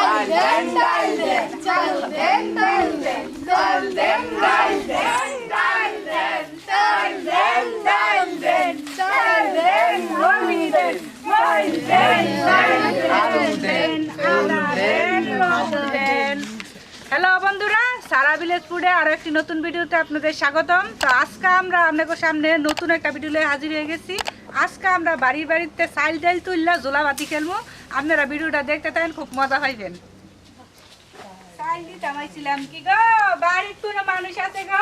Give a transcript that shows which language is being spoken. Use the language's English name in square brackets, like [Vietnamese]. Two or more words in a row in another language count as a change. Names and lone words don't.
[Bangla] den dal den chal den dal den dal den dal den dal den dal den dal den dal den mami den mai den alu den ala den den. হ্যালো বন্ধুরা, সারা ভিলেজ ফুডে আরো একটি নতুন ভিডিওতে আপনাদের স্বাগতম। তো আজকে আমরা আপনাদের সামনে নতুন একটা ভিডিও নিয়ে হাজির হয়ে গেছি। আজকে আমরা বাড়িতে চাল ডাল তুললা জোলাবাতি খেলবো। আপনারা ভিডিওটা দেখতে থাকেন, খুব মজা পাইবেন। চাল দিতে আমাইছিলাম কি গো, বাড়ির কোনো মানুষ আছে গো?